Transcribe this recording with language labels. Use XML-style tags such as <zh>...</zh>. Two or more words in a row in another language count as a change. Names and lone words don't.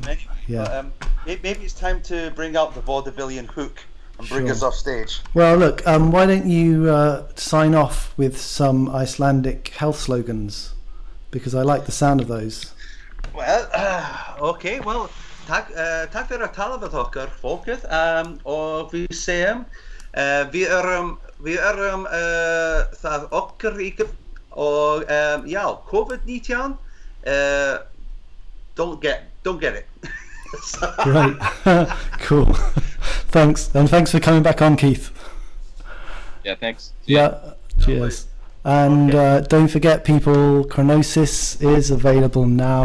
<en>Anyway, yeah. But, maybe it's time to bring out the vaudevillian hook and bring us off stage. Well, look, why don't you sign off with some Icelandic health slogans? Because I like the sound of those. Well, okay, well,</en> <is>takk fyrir að tala við okkar fólkið og við segjum við erum það okkar ríkið og já,</is> <en>COVID-19 don't get it. Great. Cool. Thanks. And thanks for coming back on, Keith. Yeah, thanks. Yeah. Cheers. And don't forget, people, Chronosis is available now.</en>